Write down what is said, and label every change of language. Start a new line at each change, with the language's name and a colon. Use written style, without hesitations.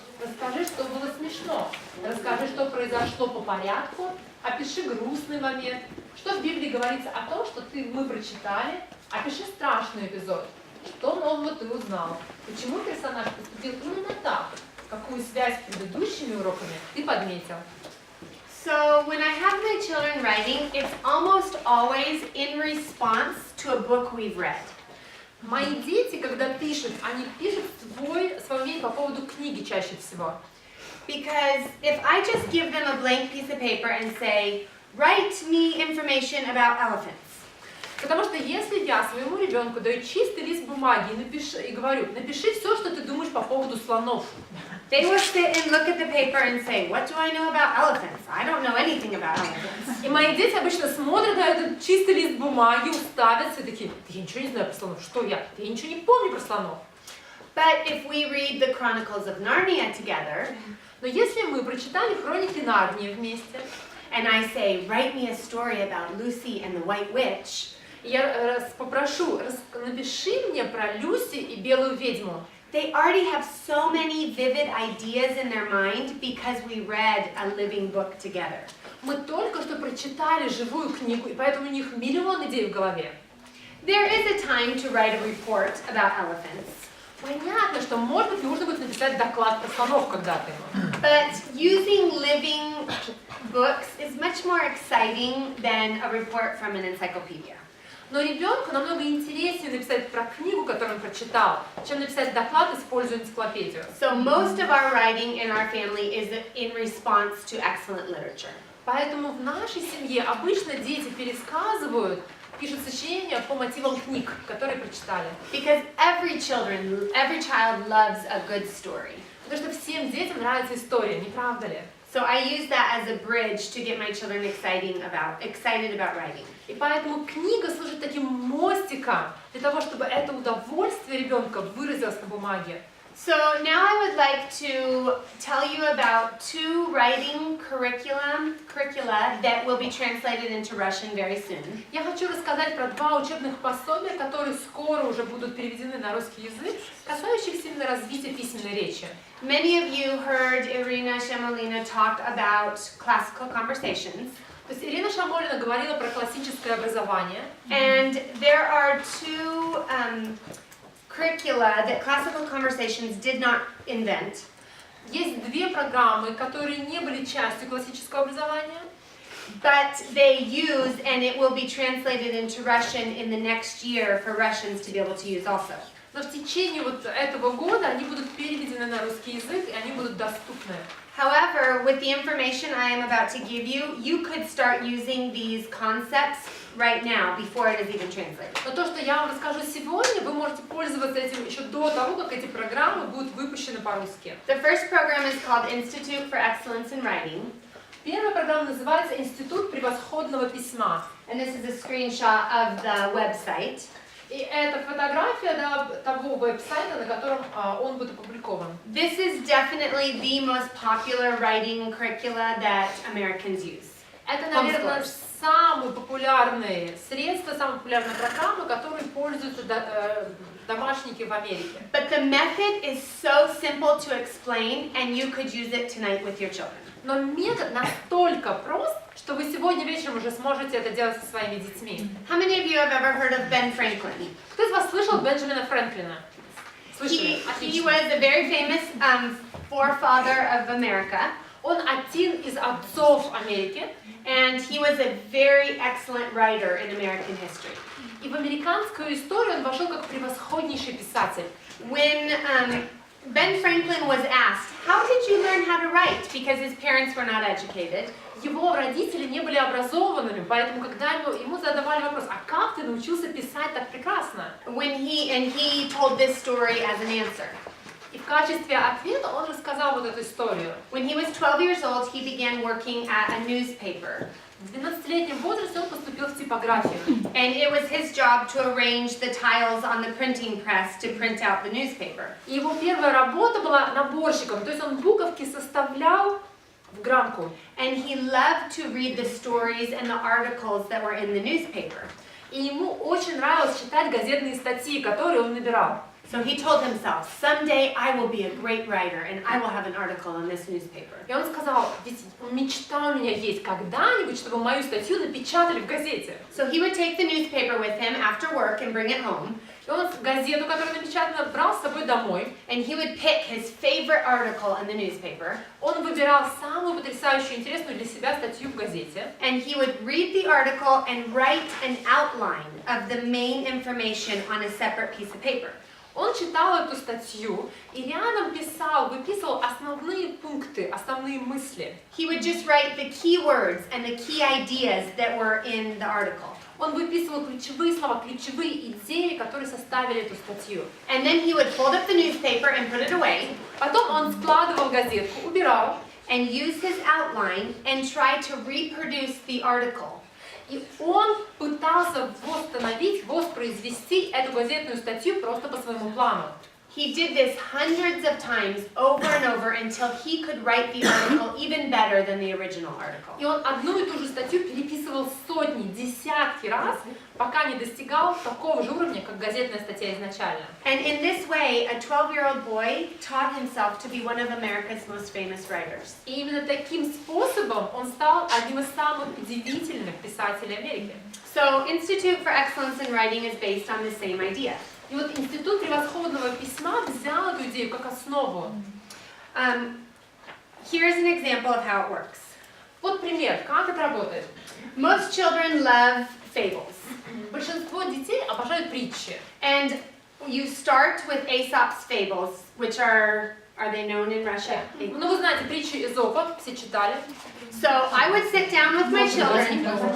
Russian: Расскажи, что было смешно. Расскажи, что произошло по порядку. Опиши грустный момент. Что в Библии говорится о том, что мы прочитали. Опиши страшный эпизод. Что нового ты узнал? Почему персонаж поступил именно так? Какую связь с предыдущими уроками ты подметил?
English: So when I have my children writing, it's almost always in response to a book we've read.
Russian: Мои дети, когда пишут, они пишут свое мнение по поводу книги чаще всего.
English: Because if I just give them a blank piece of paper and say, write me information about elephants,
Russian: Потому что если я своему ребенку даю чистый лист бумаги и говорю, напиши все, что ты думаешь по поводу слонов.
English: they will sit and look at the paper and say, what do I know about elephants? I don't know anything about elephants.
Russian: И мои дети обычно смотрят на этот чистый лист бумаги, уставятся и такие, я ничего не знаю про слонов, что я? Я ничего не помню про слонов.
English: But if we read the Chronicles of Narnia together,
Russian: Но если мы прочитали хроники Нарнии вместе,
English: and I say, write me a story about Lucy and the White Witch,
Russian: я попрошу, напиши мне про Люси и белую ведьму.
English: they already have so many vivid ideas in their mind because we read a living book together.
Russian: Мы только что прочитали живую книгу, и поэтому у них миллион идей в голове.
English: There is a time to write a report about elephants,
Russian: Понятно, что, может быть, нужно будет написать доклад про слонов когда-то.
English: but using living books is much more exciting than a report from an encyclopedia.
Russian: Но ребенку намного интереснее написать про книгу, которую он прочитал, чем написать доклад, используя энциклопедию.
English: So most of our writing in our family is in response to excellent literature.
Russian: Поэтому в нашей семье обычно дети пересказывают, пишут сочинения по мотивам книг, которые прочитали.
English: Because every child loves a good story.
Russian: Потому что всем детям нравится история, не правда ли?
English: So I use that as a bridge to get my children excited about writing.
Russian: И поэтому книга служит таким мостиком для того, чтобы это удовольствие ребенка выразилось на бумаге.
English: So now I would like to tell you about 2 writing curricula that will be translated into Russian very soon.
Russian: Я хочу рассказать про 2 учебных пособия, которые скоро уже будут переведены на русский язык, касающихся именно развития письменной речи.
English: Many of you heard Irina Shemolina talk about classical conversations.
Russian: То есть Ирина Шамолина говорила про классическое образование.
English: And there are 2 curricula that classical conversations did not invent.
Russian: Есть две программы, которые не были частью классического образования,
English: but they use, and it will be translated into Russian in the next year for Russians to be able to use also.
Russian: но в течение вот этого года они будут переведены на русский язык, и они будут доступны.
English: However, with the information I am about to give you, you could start using these concepts right now before it is even translated.
Russian: Но то, что я вам расскажу сегодня, вы можете пользоваться этим еще до того, как эти программы будут выпущены по-русски.
English: The first program is called Institute for Excellence in Writing.
Russian: Первая программа называется «Институт превосходного письма».
English: And this is a screenshot of the website.
Russian: И это фотография того веб-сайта, на котором он будет опубликован.
English: This is definitely the most popular writing curricula that Americans use.
Russian: Это, наверное, самые популярные средства, самые популярные программы, которые пользуются домашники в Америке.
English: But the method is so simple to explain, and you could use it tonight with your children.
Russian: Но метод настолько прост, что вы сегодня вечером уже сможете это делать со своими детьми.
English: How many of you have ever heard of Ben Franklin?
Russian: Кто из вас слышал Бенджамина Фрэнклина? Слышали?
English: He was a very famous forefather of America,
Russian: Он один из отцов Америки,
English: and he was a very excellent writer in American history.
Russian: и в американскую историю он вошел как превосходнейший писатель.
English: When Ben Franklin was asked, how did you learn how to write? Because his parents were not educated.
Russian: Его родители не были образованными, поэтому когда ему задавали вопрос, а как ты научился писать так прекрасно?
English: He told this story as an answer.
Russian: И в качестве ответа он рассказал вот эту историю.
English: When he was 12 years old, he began working at a newspaper.
Russian: В 12-летнем возрасте он поступил в типографию.
English: And it was his job to arrange the tiles on the printing press to print out the newspaper.
Russian: И его первая работа была наборщиком, то есть он буковки составлял в граммку.
English: And he loved to read the stories and the articles that were in the newspaper.
Russian: И ему очень нравилось читать газетные статьи, которые он набирал.
English: So he told himself, someday I will be a great writer and I will have an article in this newspaper.
Russian: И он сказал, ведь мечта у меня есть когда-нибудь, чтобы мою статью напечатали в газете.
English: So he would take the newspaper with him after work and bring it home.
Russian: И он газету, которая напечатана, брал с собой домой.
English: And he would pick his favorite article in the newspaper.
Russian: Он выбирал самую потрясающую, интересную для себя статью в газете.
English: And he would read the article and write an outline of the main information on a separate piece of paper.
Russian: Он читал эту статью и рядом выписывал основные пункты, основные мысли.
English: He would just write the key words and the key ideas that were in the article.
Russian: Он выписывал ключевые слова, ключевые идеи, которые составили эту статью.
English: And then he would fold up the newspaper and put it away.
Russian: Потом он складывал газетку, убирал.
English: And use his outline and try to reproduce the article.
Russian: И он пытался воспроизвести эту газетную статью просто по своему плану.
English: He did this hundreds of times over and over until he could write the article even better than the original article.
Russian: И он одну и ту же статью переписывал сотни, десятки раз, пока не достигал такого же уровня, как газетная статья изначально.
English: And in this way, a 12-year-old boy taught himself to be one of America's most famous writers.
Russian: И именно таким способом он стал одним из самых удивительных писателей Америки.
English: So, Institute for Excellence in Writing is based on the same idea.
Russian: И вот Институт превосходного письма взял эту идею как основу.
English: Here's an example of how it works.
Russian: Вот пример, как это работает.
English: Most children love fables.
Russian: Большинство детей обожают притчи.
English: And you start with Aesop's fables, which are they known in Russia?
Russian: Ну, вы знаете, притчи Эзопа, все читали.
English: So I would sit down with my children.